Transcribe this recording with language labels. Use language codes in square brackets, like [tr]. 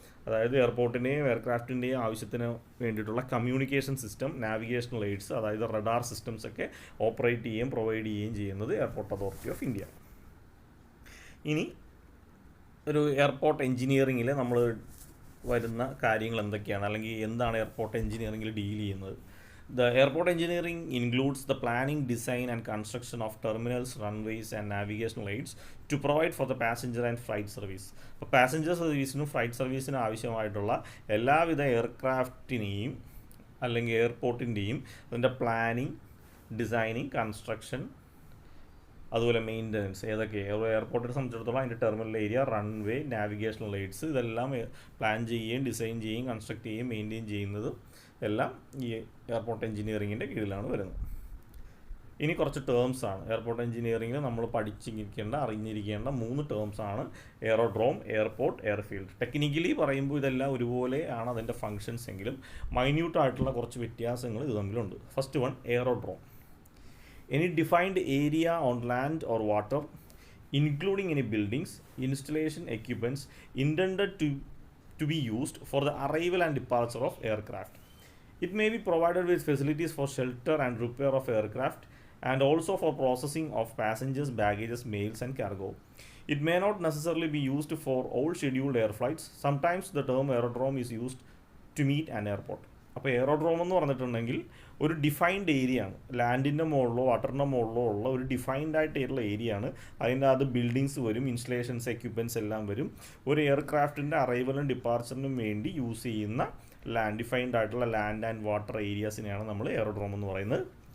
[ml] അതായത് എയർപോർട്ടിൻ്റെയും എയർക്രാഫ്റ്റിൻ്റെയും ആവശ്യത്തിന് വേണ്ടിയിട്ടുള്ള കമ്മ്യൂണിക്കേഷൻ സിസ്റ്റം, നാവിഗേഷണൽ എയ്ഡ്സ്, അതായത് റഡാർ സിസ്റ്റംസ് ഒക്കെ ഓപ്പറേറ്റ് ചെയ്യുകയും പ്രൊവൈഡ് ചെയ്യുകയും ചെയ്യുന്നത് എയർപോർട്ട് അതോറിറ്റി ഓഫ് ഇന്ത്യ. ഇനി ഒരു എയർപോർട്ട് എഞ്ചിനീയറിങ്ങിൽ നമ്മൾ വരുന്ന കാര്യങ്ങൾ എന്തൊക്കെയാണ്, അല്ലെങ്കിൽ എന്താണ് എയർപോർട്ട് എഞ്ചിനീയറിങ്ങിൽ ഡീൽ ചെയ്യുന്നത്? [en] The airport engineering includes the planning, design and construction of terminals, runways and navigational aids to provide for the passenger and flight service. [ml] അപ്പോൾ പാസഞ്ചർ സർവീസിനും ഫ്ലൈറ്റ് സർവീസിനും ആവശ്യമായിട്ടുള്ള എല്ലാവിധ എയർക്രാഫ്റ്റിനെയും അല്ലെങ്കിൽ എയർപോർട്ടിൻ്റെയും അതിൻ്റെ പ്ലാനിങ്, ഡിസൈനിങ്, കൺസ്ട്രക്ഷൻ, അതുപോലെ മെയിൻ്റനൻസ്. ഏതൊക്കെ? എയർപോർട്ടിനെ സംബന്ധിച്ചിടത്തോളം അതിൻ്റെ terminal area, runway, navigational AIDS, ഇതെല്ലാം പ്ലാൻ ചെയ്യുകയും ഡിസൈൻ ചെയ്യുകയും കൺസ്ട്രക്ട് ചെയ്യുകയും മെയിൻറ്റെയിൻ ചെയ്യുന്നത് എല്ലാം ഈ എയർപോർട്ട് എഞ്ചിനീയറിങ്ങിൻ്റെ കീഴിലാണ് വരുന്നത്. ഇനി കുറച്ച് ടേംസാണ് എയർപോർട്ട് എഞ്ചിനീയറിങ്ങിൽ നമ്മൾ പഠിച്ചിരിക്കേണ്ട, അറിഞ്ഞിരിക്കേണ്ട 3 ടേംസാണ്: എയറോഡ്രോം, എയർപോർട്ട്, എയർഫീൽഡ്. ടെക്നിക്കലി പറയുമ്പോൾ ഇതെല്ലാം ഒരുപോലെ ആണ് അതിൻ്റെ ഫങ്ഷൻസ് എങ്കിലും മൈന്യൂട്ടായിട്ടുള്ള കുറച്ച് വ്യത്യാസങ്ങൾ ഇത് തമ്മിലുണ്ട്. First one, aerodrome. [en] Any defined area on land or water, including any buildings, installation, equipments intended to be used for the arrival and departure of aircraft. It may be provided with facilities for shelter and repair of aircraft, and also for processing of passengers, baggages, mails and cargo. It may not necessarily be used for all scheduled air flights. Sometimes the term aerodrome is used to meet an airport. [ml] അപ്പോൾ aerodrome എന്ന് പറഞ്ഞിട്ടുണ്ടെങ്കിൽ ഒരു defined area ആണ്. ലാൻഡിൻ്റെ മുകളിലോ വാട്ടറിൻ്റെ മുകളിലോ ഉള്ള ഒരു ഡിഫൈൻഡ് ആയിട്ടുള്ള ഏരിയ ആണ്. അതിൻ്റെ അത് ബിൽഡിങ്സ് വരും, ഇൻസ്റ്റലേഷൻസ്, എക്യുപ്മെൻറ്റ്സ് എല്ലാം വരും. ഒരു എയർക്രാഫ്റ്റിൻ്റെ അറൈവലിനും ഡിപ്പാർച്ചറിനും വേണ്ടി യൂസ് ചെയ്യുന്ന ഡിഫൈൻഡ് ആയിട്ടുള്ള ലാൻഡ് ആൻഡ് വാട്ടർ ഏരിയാസിനെയാണ് നമ്മൾ എയറോഡ്രോം എന്ന് പറയുന്നത്.